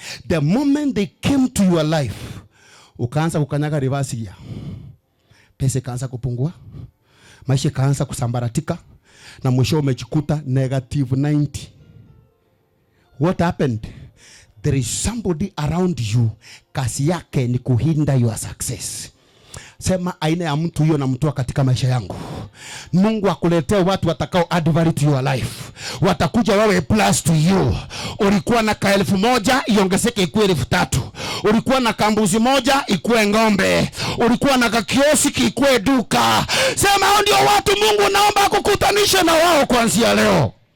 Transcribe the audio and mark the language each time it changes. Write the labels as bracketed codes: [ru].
[en] The moment they came to your life, [sw] ukaanza kukanyaga [en] reverse gear. [sw] Pesa ikaanza kupungua, maisha ikaanza kusambaratika, na mwisho umejikuta negative 90. [en] What happened? There is somebody around you, [sw] kazi yake ni kuhinder [en] your success. [sw] Sema aina ya mtu hiyo namtoa katika maisha yangu. Mungu akuletee watu watakao [en] add value to your life. [sw] Watakuja wawe [en] plus to you. [sw] Ulikuwa na 1,000 iongezeke ikuwe 3,000. Ulikuwa na kambuzi moja ikuwe ng'ombe. Ulikuwa na kakioski ikuwe duka. Sema hao ndio watu Mungu naomba kukutanisha na wao kuanzia leo.